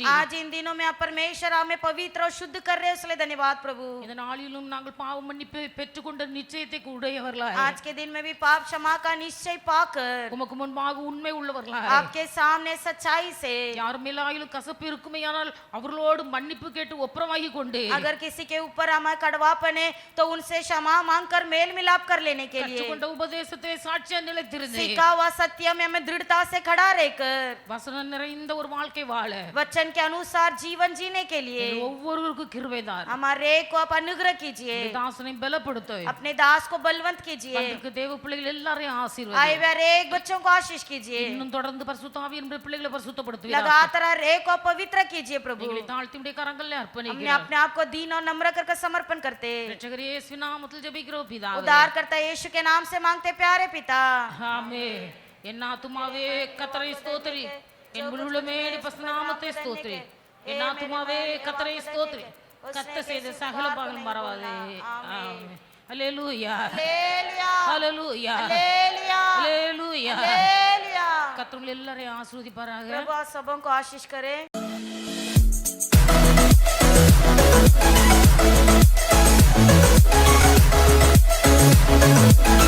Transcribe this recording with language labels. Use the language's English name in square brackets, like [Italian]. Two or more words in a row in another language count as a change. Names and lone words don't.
[Hindi] आज इन दिनों में आप परमेश्वर हमें पवित्र और शुद्ध कर रहे हैं इसलिए धन्यवाद प्रभु [Tamil] இந்த நாளிலும் நாங்கள் பாவ மன்னிப்பை பெற்றுக்கொண்ட நிச்சயத்தை உடையவர்களாய் [Hindi] आज के दिन में भी पाप क्षमा का निश्चय पाकर [Tamil] உமக்கு முன்பாக உண்மை உள்ளவர்களாய் [Hindi] आपके सामने सच्चाई से [Tamil] யார் மேலாயிலும் கசப்பு இருக்குமேயானால் அவர்களோடு மன்னிப்பு கேட்டு ஒப்புரவாகி கொண்டு [Hindi] अगर किसी के ऊपर हमारा कड़वापन है तो उनसे क्षमा मांगकर मेल मिलाप कर लेने के लिए [Tamil] கற்றுக்கொண்ட உபதேசத்தை சாட்சியா நிலைத்திருந்து [Hindi] सीखा हुआ सत्य में हमें दृढ़ता से खड़ा रहकर [Tamil] வசனம் நிறைந்த ஒரு வாழ்க்கை வாழ [Hindi] वचन के अनुसार जीवन जीने के लिए [Tamil] ஒவ்வொருவருக்கும் கிருபைதார். [Hindi] हमारे को आप अनुग्रह कीजिए [Tamil] தாசனை பலப்படுத்த [Hindi] अपने दास को बलवंत कीजिए [Tamil] வந்திருக்க தேவ பிள்ளைகள் எல்லாரையும் [Hindi] आए [Tamil] ஆசீர்வதி. [Hindi] हुए हर एक बच्चों को आशीष कीजिए [Tamil] இன்னும் தொடர்ந்து பரிசுத்த ஆவியின் பிள்ளைகளை பரிசுத்தப்படுத்துவீராக. [Hindi] लगातार हर एक को पवित्र कीजिए प्रभु [Tamil] எங்களை தாழ்த்தியுடைய கரங்களில் [Hindi] हमने [Tamil] அர்ப்பணிக்கிறோம். [Hindi] अपने आप को दीन और नम्र कर समर्पण करते [Tamil] இரட்சகர் இயேசு நாமத்தில் ஜெபிக்கிறோம் பிதாவே. [Hindi] उद्धार करता यीशु के नाम से मांगते प्यारे पिता [Tamil] ஆமென். என் ஆத்துமாவே கர்த்தரை ஸ்தோத்திரி, என் முழுமே பரிசுநாமத்தை ஸ்தோத்திரி. என் ஆத்துமாவே கர்த்தரை ஸ்தோத்திரி, கர்த்தர் செய்த சகல பாவங்களும் மறவாதே. ஆமென். ஹல்லேலூயா [Hindi] हालेलुया [Tamil] ஹல்லேலூயா [Hindi] हालेलुया [Tamil] ஹல்லேலூயா. [Hindi] हालेलुया [Tamil] கர்த்தர் உங்களை எல்லாரையும் ஆசீர்வதிப்பாராக. [Hindi] प्रभु आप सबों को आशीष करे